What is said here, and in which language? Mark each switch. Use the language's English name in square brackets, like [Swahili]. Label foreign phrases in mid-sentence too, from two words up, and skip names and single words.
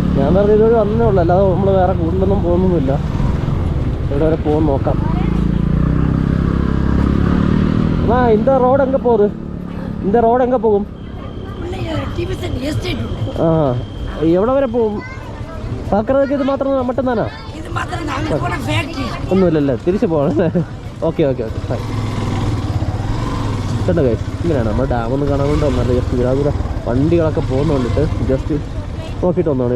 [Malayalam] ഞാൻ വെറുതെ ഇതുവഴി വന്നേ ഉള്ളൂ, അല്ലാതെ നമ്മൾ വേറെ കൂടുതലൊന്നും പോകുന്നൊന്നുമില്ല. ഇവിടെ വരെ പോകും നോക്കാം. [Tamil] இந்த ரோடு எங்கே போகுது? இந்த ரோடு எங்கே போகும்? [Malayalam] ആ എവിടെ വരെ പോകും? [Tamil] பார்க்குறதுக்கு ഇത് மட்டும் தானே? [Malayalam] ഒന്നുമില്ലല്ലേ, തിരിച്ചു പോകണല്ലേ? [English] okay okay okay fine. [Malayalam] കണ്ടോ ഗൈസ്, ഇങ്ങനെയാണ് നമ്മൾ ഡാമൊന്ന് കാണാൻ വേണ്ടി വന്നത്. ജസ്റ്റ് ഇതിലൂടെ വണ്ടികളൊക്കെ പോകുന്ന വേണ്ടിയിട്ട് ജസ്റ്റ് നോക്കിയിട്ട് വന്നതാണ്.